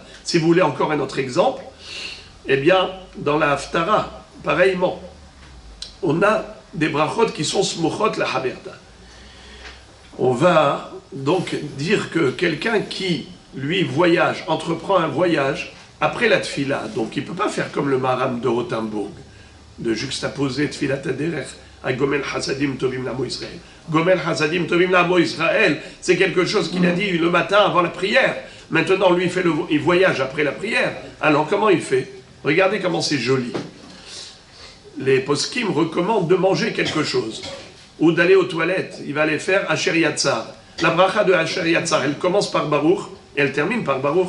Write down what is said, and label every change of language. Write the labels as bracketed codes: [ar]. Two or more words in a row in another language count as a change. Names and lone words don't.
[fr] Si vous voulez encore un autre exemple, eh bien, dans la Haftara, pareillement, on a des brachot qui sont [he] סמוכות לחברתה. [fr] On va donc dire que quelqu'un qui, lui, voyage, entreprend un voyage après la tfila, donc il ne peut pas faire comme le Maharam de Rothenburg, de juxtaposer [he] תפילת הדרך [fr] à [he] גומל חסדים טובים לעמו ישראל. גומל חסדים טובים לעמו ישראל, [fr] c'est quelque chose qu'il a dit le matin avant la prière. Maintenant, lui, il voyage après la prière. Alors, comment il fait? Regardez comment c'est joli. Les poskim recommandent de manger quelque chose, ou d'aller aux toilettes. Il va aller faire Asher Yatzar. La bracha de Asher Yatzar, elle commence par Baruch, et elle termine par Baruch.